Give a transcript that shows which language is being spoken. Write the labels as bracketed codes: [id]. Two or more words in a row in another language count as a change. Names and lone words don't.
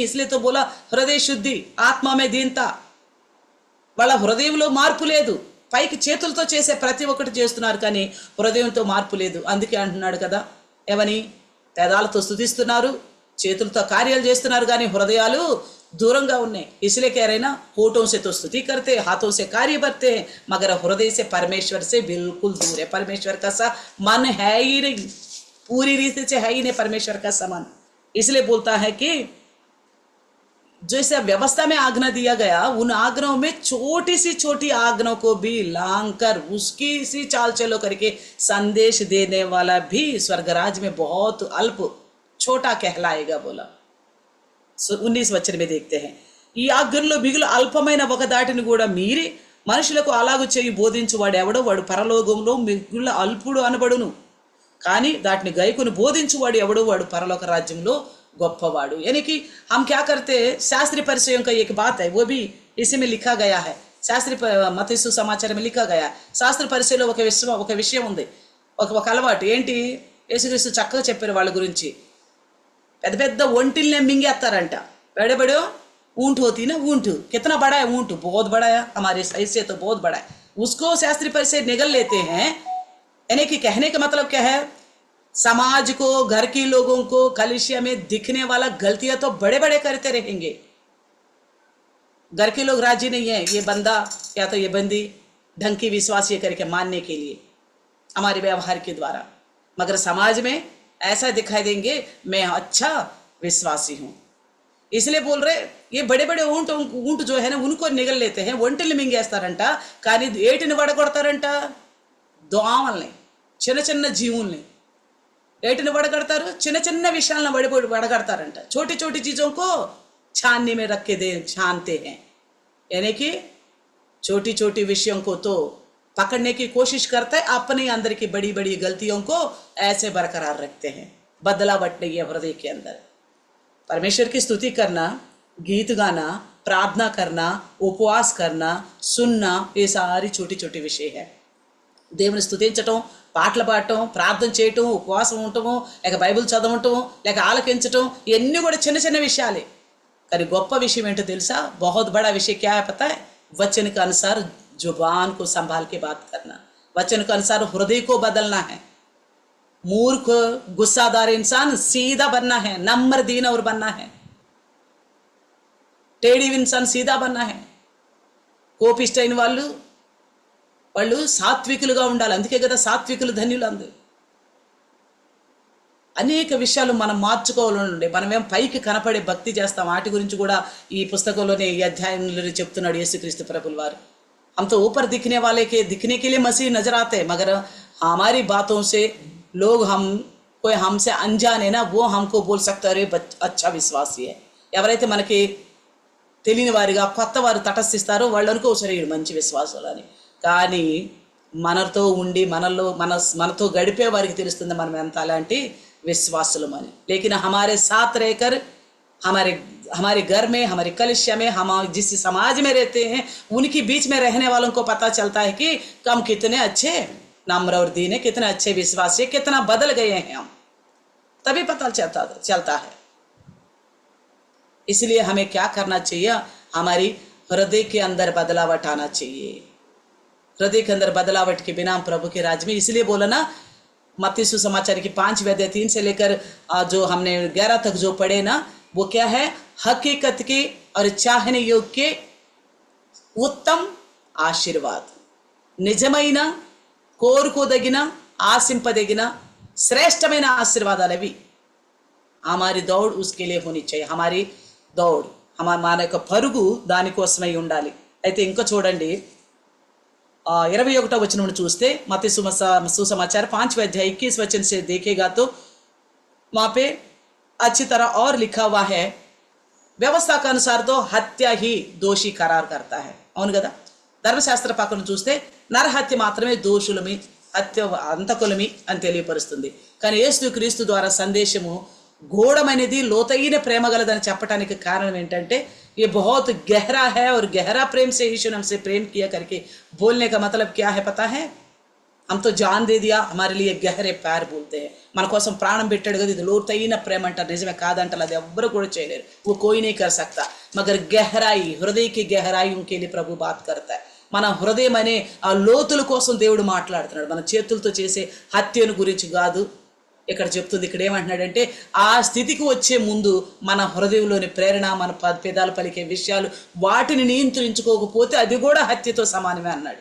[hi] इसलिए तो बोला हृदय शुद्धि, आत्मा में दीनता. [te] వాళ్ళ హృదయంలో మార్పు లేదు. పైకి చేతులతో చేసే ప్రతి ఒక్కటి చేస్తున్నారు కానీ హృదయంతో మార్పు లేదు. అందుకే అంటున్నాడు కదా, ఏమని? పేదాలతో స్తుతిస్తున్నారు, చేతులతో కార్యాలు చేస్తున్నారు కానీ హృదయాలు దూరంగా ఉన్నాయి. [hi] इसलिए कह रहे ना, होठों से तो स्तुति करते, हाथों से कार्य करते हैं, मगर हृदय से परमेश्वर से बिल्कुल दूर है. परमेश्वर का सा मन है ही नहीं, पूरी रीति से है ही नहीं परमेश्वर का समान. इसलिए बोलता है कि जैसे व्यवस्था में आज्ञा दिया गया, उन आज्ञाओं में छोटी सी छोटी आज्ञाओं को भी लांघकर उसकी सी चाल चलो करके संदेश देने वाला भी स्वर्गराज में बहुत अल्प छोटा कहलाएगा. बोला 19 वचन में देखते हैं. [te] ఈ ఆజ్ఞల్లో మిగులు అల్పమైన ఒక దాటిని కూడా మీరి మనుషులకు అలాగు చేయి బోధించువాడు ఎవడో వాడు పరలోకంలో మిగులు అల్పుడు అనబడును, కానీ దాటిని గైకుని బోధించువాడు ఎవడో వాడు పరలోక రాజ్యంలో గొప్పవాడు. [hi] यानी कि हम क्या करते हैं, शास्त्रीय परिचयों का एक बात है, वो भी इसी में लिखा गया है. शास्त्रीय మత్తయి సుసమాచారం में लिखा गया. [te] శాస్త్ర పరిచయంలో ఒక విషయం ఉంది, ఒక అలవాటు ఏంటి? యేసుక్రీస్తు చక్కగా చెప్పారు వాళ్ళ గురించి. పెద్ద పెద్ద ఒంటిల్ని మింగేస్తారంట. [hi] बड़े बड़े ऊंट होती ना, ऊंट कितना बड़ा है, ऊंट बहुत बड़ा है, हमारे साइज से तो बहुत बड़ा है, उसको शास्त्री परिषद निगल लेते हैं। यानी कि कहने का मतलब क्या है, समाज को, घर के लोगों को कलीसिया में दिखने वाला गलतियां तो बड़े बड़े करते रहेंगे। घर के लोग राजी नहीं है ये बंदा या तो ये बंदी ढंग की विश्वासी करके मानने के लिए हमारे व्यवहार के द्वारा, मगर समाज में ऐसा दिखाई देंगे मैं अच्छा विश्वासी हूँ। इसलिए बोल रहे ये बड़े बड़े ऊंट जो है ना उनको निगल लेते हैं, [te] ఒంటిని మింగేస్తారంట, కానీ ఏటిని వడగొడతారంట, దోమల్ని, చిన్న చిన్న జీవుల్ని ఏటిని వడగడతారు, చిన్న చిన్న విషయాలను వడగడతారంట। [hi] छोटी छोटी चीज़ों को छानने में रख के छानते हैं, यानी कि छोटी छोटी विषयों को तो पकड़ने की कोशिश करते हैं, अपने अंदर की बड़ी बड़ी गलतियों को ऐसे बरकरार रखते हैं। बदलावट नहीं है हृदय के अंदर। परमेश्वर की स्तुति करना, गीत गाना, प्रार्थना करना, उपवास करना, सुनना, ये सारी छोटी छोटी विषय है। [te] దేవుని స్తుతించటం, పాటలు పాడటం, ప్రార్థన చేయటం, ఉపవాసం ఉండటము, లేక బైబిల్ చదవటం, లేక ఆలకించటం, ఇవన్నీ కూడా చిన్న చిన్న విషయాలే। కానీ గొప్ప విషయం ఏంటో తెలుసా, [hi] बहुत बड़ा विषय क्या है पता है, वचन के अनुसार जुबान को संभाल के बात करना, वचन के अनुसार हृदय को बदलना है। मूर्ख गुस्सादार इंसान सीधा बनना है, नम्र दीन और बनना है। टेढ़ी इंसान सीधा बनना है। [te] కోపిష్టైన వాళ్ళు సాత్వికులుగా ఉండాలి, అందుకే కదా సాత్వికులు ధన్యులు అందరూ। అనేక విషయాలు మనం మార్చుకోవాలండి। మనమేం పైకి కనపడే భక్తి చేస్తాం, వాటి గురించి కూడా ఈ పుస్తకంలోనే ఈ అధ్యాయంలో చెప్తున్నాడు యేసుక్రీస్తు ప్రభుల వారు। [hi] हम तो ऊपर दिखने के लिए मसीह नजर आते हैं, मगर हमारी बातों से लोग कोई हमसे अनजान है ना, वो हमको बोल सकता है अच्छा विश्वासी है। [te] ఎవరైతే మనకి తెలియని వారిగా కొత్త వారు తటస్థిస్తారో వాళ్ళు అనుకోసరి మంచి విశ్వాసాలని, కానీ మనతో ఉండి మనతో గడిపే వారికి తెలుస్తుంది మనం ఎంత అలాంటి విశ్వాసులమని। [hi] लेकिन हमारे साथ रहकर हमारे घर में, हमारे कलिसिया में, हम जिस समाज में रहते हैं उनके बीच में रहने वालों को पता चलता है कि हम कितने अच्छे नम्र और दीन है, कितने अच्छे विश्वासी, कितना बदल गए हैं हम, तभी पता चलता है। इसलिए हमें क्या करना चाहिए, हमारी हृदय के अंदर बदलावट आना चाहिए। हृदय के अंदर बदलावट के बिना प्रभु के राज में, इसलिए बोला ना मत्ती सुसमाचार की 5 अध्याय 3 से लेकर जो हमने 11 तक जो पढ़े ना, वो क्या है, हकीकत के और चाहने योग्य के उत्तम आशीर्वाद, [te] నిజమైన కోరుకోదగిన ఆశింపదగిన శ్రేష్టమైన ఆశీర్వాదాలు అవి। [hi] हमारी दौड़ उसके लिए होनी चाहिए, हमारी दौड़ [te] మన యొక్క పరుగు దానికోసమై ఉండాలి। అయితే ఇంకా చూడండి 21వ వచనం చూస్తే మత్తయి [hi] सुसमाचार 5 अध्याय 21 वचन से देखेगा तो वहाँ पे अच्छी तरह और लिखा हुआ है, व्यवस्था के अनुसार तो हत्या ही दोषी करार करता है। [te] అవును కదా, ధర్మశాస్త్ర పక్కన చూస్తే నరహత్య మాత్రమే దోషులమి, హత్య అంతకులమి అని తెలియపరుస్తుంది। కానీ యేసుక్రీస్తు ద్వారా సందేశము గూఢమైనది, లోతైన ప్రేమ గలదని చెప్పడానికి కారణం ఏంటంటే [hi] ये बहुत गहरा है और गहरा प्रेम से यीशु ने हमसे प्रेम किया करके बोलने का मतलब क्या है पता है, हम तो जान दे दिया, हमारे लिए गहरे प्यार बोलते हैं, [te] మన కోసం ప్రాణం పెట్టాడు కదా, ఇది లోతైన ప్రేమ అంటారు। నిజమే కాదంటారు, అది ఎవ్వరు కూడా చేయలేరు, [hi] वो कोई नहीं कर सकता, मगर गहराई, हृदय की गहराई उनके लिए प्रभु बात करता है। [te] మన హృదయం అనే ఆ లోతుల కోసం దేవుడు మాట్లాడుతున్నాడు, మన చేతులతో చేసే హత్యను గురించి కాదు ఇక్కడ చెప్తుంది। ఇక్కడ ఏమంటున్నాడంటే ఆ స్థితికి వచ్చే ముందు మన హృదయంలోని ప్రేరణ, మన పెదాలు పలికే విషయాలు, వాటిని నియంత్రించుకోకపోతే అది కూడా హత్యతో సమానమే అన్నాడు।